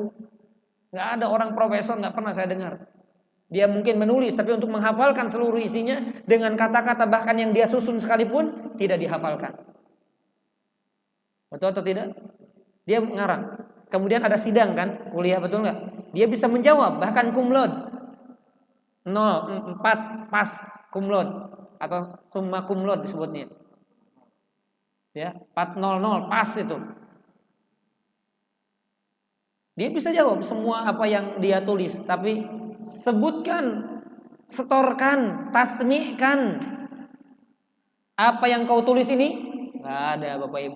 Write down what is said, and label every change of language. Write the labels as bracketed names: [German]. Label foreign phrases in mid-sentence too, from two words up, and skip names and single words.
[Indonesian] Gak ada orang profesor, gak pernah saya dengar. Dia mungkin menulis, tapi untuk menghafalkan seluruh isinya dengan kata-kata bahkan yang dia susun sekalipun tidak dihafalkan. Betul atau tidak? Dia ngarang. Kemudian ada sidang kan, kuliah, betul nggak? Dia bisa menjawab, bahkan [Latin] cum laude. [Indonesian] 0, 4 pas [Latin] cum laude [Indonesian] atau [Latin] summa cum laude [Indonesian] disebutnya. Ya, 400 pas itu. Dia bisa jawab semua apa yang dia tulis, tapi sebutkan, setorkan, tasmi'kan apa yang kau tulis ini, nggak ada Bapak Ibu.